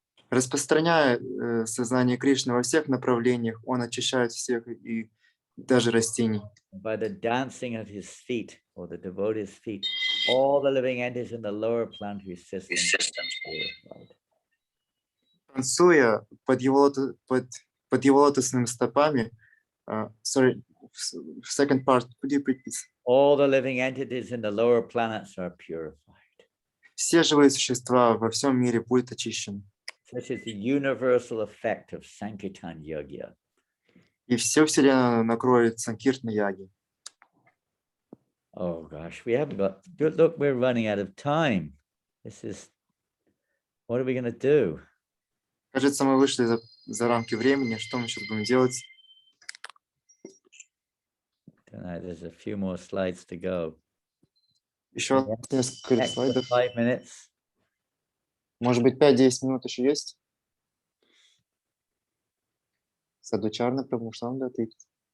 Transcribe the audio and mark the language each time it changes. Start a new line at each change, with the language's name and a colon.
Russian: Распространяя сознание Кришны во всех направлениях, он очищает всех и даже растений.
English: By the dancing of his feet, or the devotees' feet, all the living entities in the lower planetary system are purified.
Russian: Танцуя под его лотосными стопами,
English: sorry, second part, could you repeat this? All the living entities in the lower planets are purified.
Russian: Все живые существа во всем мире будут очищены.
English: Such is the universal effect of Sankirtan Yajna.
Russian: И всю Вселенную накроет Санкиртна Яги.
English: Oh gosh, we haven't got, look, we're running out of time. This is, what are we going to do?
Russian: Кажется, мы вышли за рамки времени. Что мы сейчас будем делать?
English: Tonight, there's a few more slides to go.
Russian: Еще несколько
English: Extra
Russian: слайдов.
English: 5 minutes.
Russian: Может быть, 5-10 минут еще есть? Садучарна Прабhu, что вам ответить?